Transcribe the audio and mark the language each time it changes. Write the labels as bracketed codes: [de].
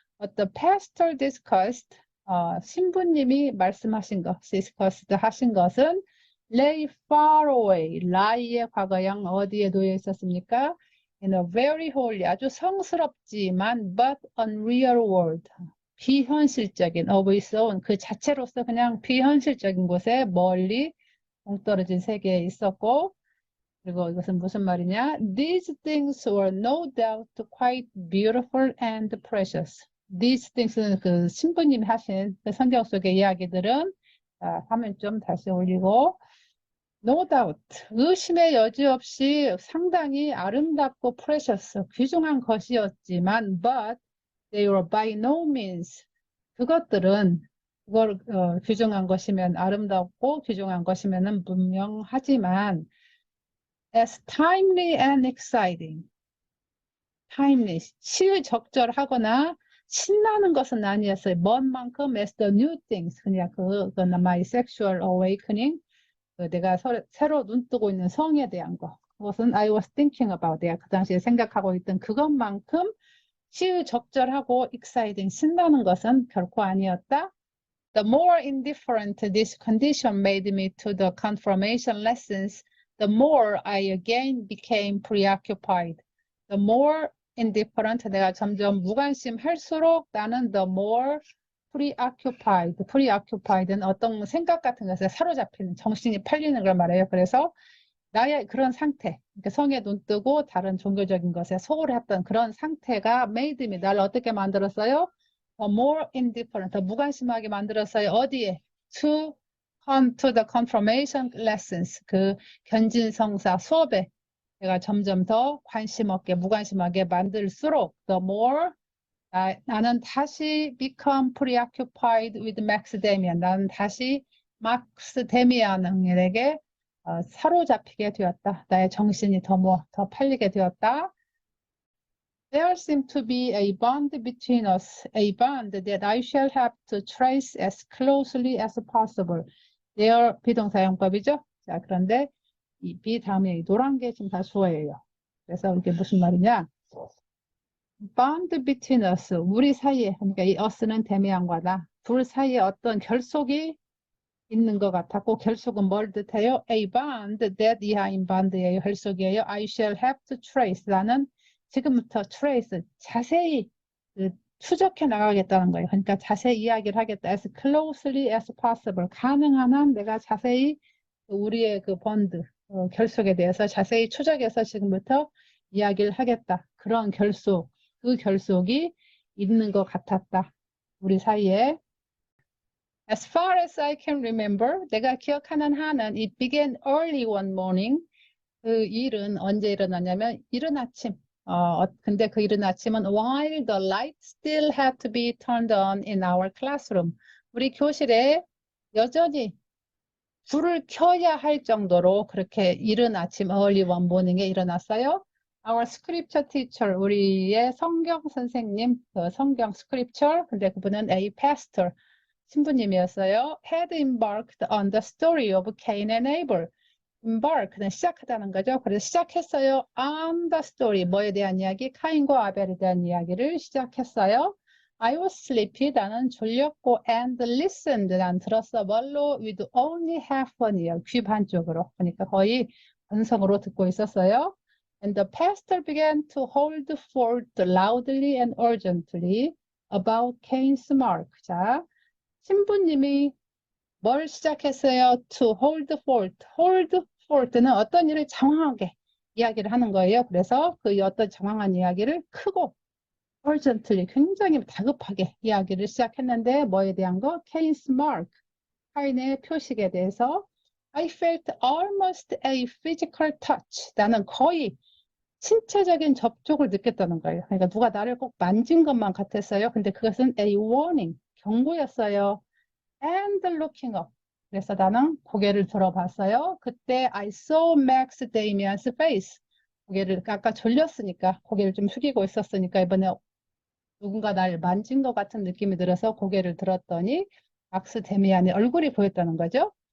[en] What the pastor discussed, [ko] 신부님이 말씀하신 것, discussed 하신 것은 [en] lay far away, [ko] lie의 과거형 어디에 놓여 있었습니까? [en] In a very holy, [ko] 아주 성스럽지만 [en] but unreal world, [ko] 비현실적인 [en] of its own, [ko] 그 자체로서 그냥 비현실적인 곳에 멀리 동떨어진 세계에 있었고, 그리고 이것은 무슨 말이냐? [en] These things were no doubt quite beautiful and precious. [ko] These things는 그 신부님이 하신 그 성경 속의 이야기들은, 화면 좀 다시 올리고, no doubt, 의심의 여지 없이 상당히 아름답고 precious, 귀중한 것이었지만, [en] but they were by no means, [ko] 그것들은 그걸 귀중한 것이면 아름답고 귀중한 것이면은 분명하지만 [en] as timely and exciting, [ko] timely, 시의적절하거나 신나는 것은 아니었어요. 먼 만큼 [en] as the new things, [ko] 그냥 그건 [en] my sexual awakening, [ko] 내가 새로 눈뜨고 있는 성에 대한 거. 그것은 [en] I was thinking about, [ko] 내가 그 당시에 생각하고 있던 그것만큼 시의적절하고 exciting, 신나는 것은 결코 아니었다. [en] The more indifferent this condition made me to the confirmation lessons, the more I again became preoccupied. The more indifferent, [ko] 내가 점점 무관심할수록 나는 [en] the more preoccupied. [ko] preoccupied는 어떤 생각 같은 것에 사로잡히는, 정신이 팔리는 걸 말해요. 그래서 나의 그런 상태, 그러니까 성에 눈 뜨고 다른 종교적인 것에 소홀했던 그런 상태가 made me, 나를 어떻게 만들었어요? [en] more indifferent, [ko] 더 무관심하게 만들었어요. 어디에? [en] To come to the confirmation lessons, [ko] 그 견진성사 수업에 내가 점점 더 관심 없게, 무관심하게 만들수록 [en] the more [ko] 나는 다시 [en] become preoccupied with Max Damian. [ko] 나는 다시 막스 데미안에게 사로잡히게 되었다. 나의 정신이 더 팔리게 되었다. [en] There seemed to be a bond between us, a bond that I shall have to trace as closely as possible. [ko] There 비동사용법이죠. 자, 그런데 이 be 다음에 이 노란 게 지금 다 주어예요. 그래서 이게 무슨 말이냐? [en] Bond between us, [ko] 우리 사이에, 그러니까 이 us는 데미안과 나, 둘 사이에 어떤 결속이 있는 것 같았고, 결속은 뭘 뜻해요? [en] A bond that [ko] 이하인 [en] bond예요. [ko] 결속이에요. [en] I shall have to trace. [ko] 나는 지금부터 trace, 자세히 추적해 나가겠다는 거예요. 그러니까 자세히 이야기를 하겠다. [en] As closely as possible. [ko] 가능한 한 내가 자세히 우리의 그 bonds, 결속에 대해서 자세히 추적해서 지금부터 이야기를 하겠다. 그런 결속, 그 결속이 있는 것 같았다. 우리 사이에. [en] As far as I can remember, [ko] 내가 기억하는 한은 [en] it began early one morning. [ko] 그 일은 언제 일어났냐면 이른 아침. 근데 그 이른 아침은 [en] while the light still had to be turned on in our classroom. [ko] 우리 교실에 여전히 불을 켜야 할 정도로 그렇게 이른 아침 early one morning에 일어났어요. [en] Our scripture teacher, [ko] 우리의 성경 선생님, 그 성경 scripture, 근데 그분은 a pastor, 신부님이었어요. [en] Had embarked on the story of Cain and Abel. [ko] embark는 시작하다는 거죠. 그래서 시작했어요. on the story, 뭐에 대한 이야기? 카인과 아벨에 대한 이야기를 시작했어요. [en] I was sleepy, [ko] 나는 졸렸고, [en] and listened, [ko] 난 들었어. 뭘로? [en] with only half an ear, [ko] 귀 반쪽으로. 그러니까 거의 건성으로 듣고 있었어요. [en] And the pastor began to hold forth loudly and urgently about Cain's mark. [ko] 자, 신부님이 뭘 시작했어요? [en] To hold forth. [ko] hold forth는 어떤 일을 장황하게 이야기를 하는 거예요. 그래서 그 어떤 장황한 이야기를 크고 urgently, 굉장히 다급하게 이야기를 시작했는데 뭐에 대한 거? Cain's mark, 카인의 표식에 대해서. [en] I felt almost a physical touch. [ko] 나는 거의 신체적인 접촉을 느꼈다는 거예요. 그러니까 누가 나를 꼭 만진 것만 같았어요. 근데 그것은 a warning, 경고였어요. [en] And looking up. [ko] 그래서 나는 고개를 들어봤어요. [en] 그때 I saw Max Damian's face. [ko] 고개를 아까 졸렸으니까 고개를 좀 숙이고 있었으니까 이번에 누군가 날 만진 것 같은 느낌이 들어서 고개를 들었더니 막스 데미안의 얼굴이 보였다는 거죠.